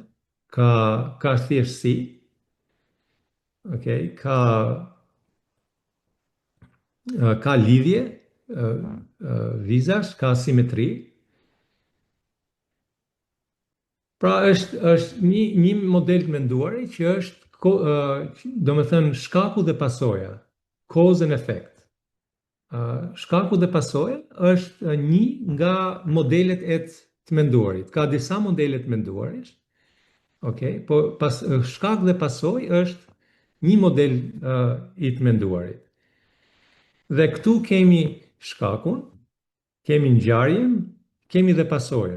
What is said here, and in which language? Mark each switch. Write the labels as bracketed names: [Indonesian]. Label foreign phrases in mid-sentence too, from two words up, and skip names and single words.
[Albanian] Ka thjeshtësi, okay, ka lidhje, vizash, ka simetri. Pra është një model të menduari që është, do me thënë, shkaku dhe pasoja, [English] cause and effect. [Albanian] Shkaku dhe pasoja është një nga modelet e të menduarit. Ka disa modelet të menduarit, okay, po shkak dhe pasoj është një model i të menduarit. Dhe këtu kemi shkakun, kemi ngjarjen, kemi dhe pasojën.